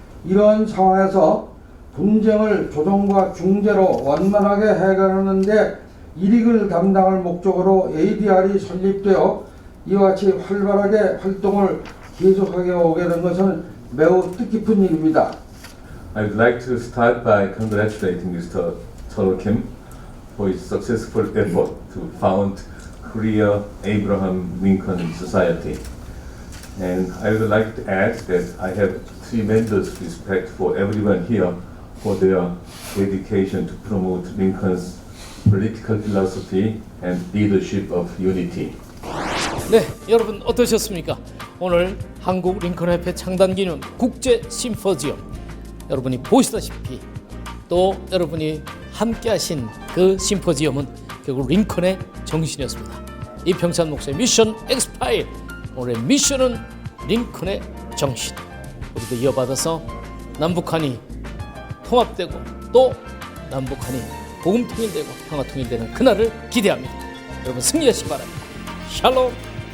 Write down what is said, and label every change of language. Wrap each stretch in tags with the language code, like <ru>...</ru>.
<ko>이러한 상황에서 분쟁을 조정과 중재로 원만하게 해결하는 데 일익을 담당할 목적으로 ADR이 설립되어 이와 같이 활발하게 활동을 계속하게 오게 된 것은 매우 뜻깊은 일입니다.</ko> <en>I would like to start by congratulating Mr. Chol Kim for his successful effort to found Korea Abraham Lincoln Society. And I would like to add that I have tremendous respect for everyone here for their dedication to promote Lincoln's political philosophy and leadership of unity.</en> <ko>네, 여러분 어떠셨습니까? 오늘 한국 링컨협회 창단기념 국제 심포지엄 여러분이 보시다시피 또 여러분이 함께하신 그 심포지엄은 결국 링컨의 정신이었습니다. 이평찬 목사의 미션 엑스파일 오늘의 미션은 링컨의 정신 우리도 이어받아서 남북한이 통합되고 또 남북한이 복음통일되고 평화통일되는 그날을 기대합니다. 여러분 승리하시기 바랍니다. 샬롬.</ko>